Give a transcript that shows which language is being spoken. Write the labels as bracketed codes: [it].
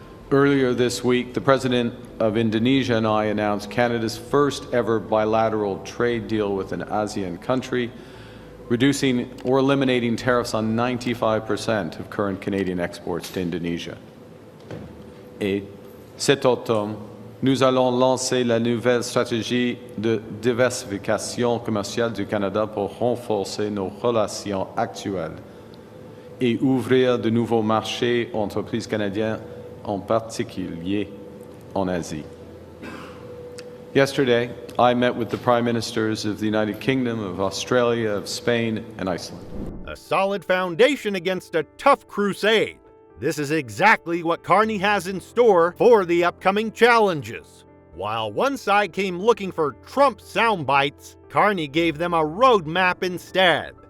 [en] Earlier this week, the President of Indonesia and I announced Canada's first ever bilateral trade deal with an ASEAN country, reducing or eliminating tariffs on 95% of current Canadian exports to Indonesia. [fr] Et cet automne, nous allons lancer la nouvelle stratégie de diversification commerciale du Canada pour renforcer nos relations actuelles et ouvrir de nouveaux marchés aux entreprises canadiennes, en particulier en Asie. [en] Yesterday, I met with the Prime Ministers of the United Kingdom, of Australia, of Spain, and Iceland. A solid foundation against a tough crusade. This is exactly what Carney has in store for the upcoming challenges. While one side came looking for Trump sound bites, Carney gave them a roadmap instead.